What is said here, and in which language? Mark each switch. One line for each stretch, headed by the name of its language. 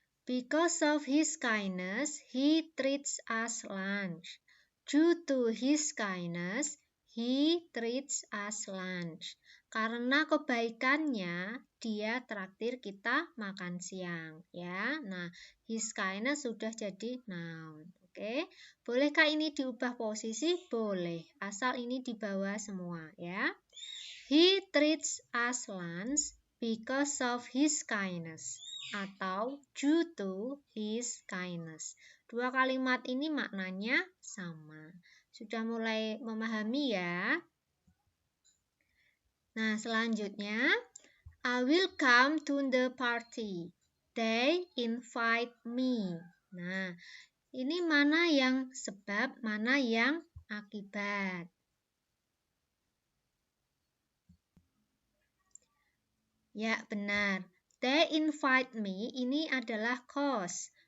English: Because of his kindness, he treats us lunch. Due to his kindness, he treats us lunch.
Indonesian: Karena kebaikannya, dia traktir kita makan siang, ya. Nah, his kindness sudah jadi noun. Oke. Bolehkah ini diubah posisi? Boleh, asal ini di bawah semua, ya.
English: He treats us lunch because of his kindness atau due to his kindness.
Indonesian: Dua kalimat ini maknanya sama. Sudah mulai memahami ya? Nah, selanjutnya,
English: I will come to the party. They invite me.
Indonesian: Nah, ini mana yang sebab, mana yang akibat? Ya, benar.
English: They invite me,
Indonesian: ini adalah cause.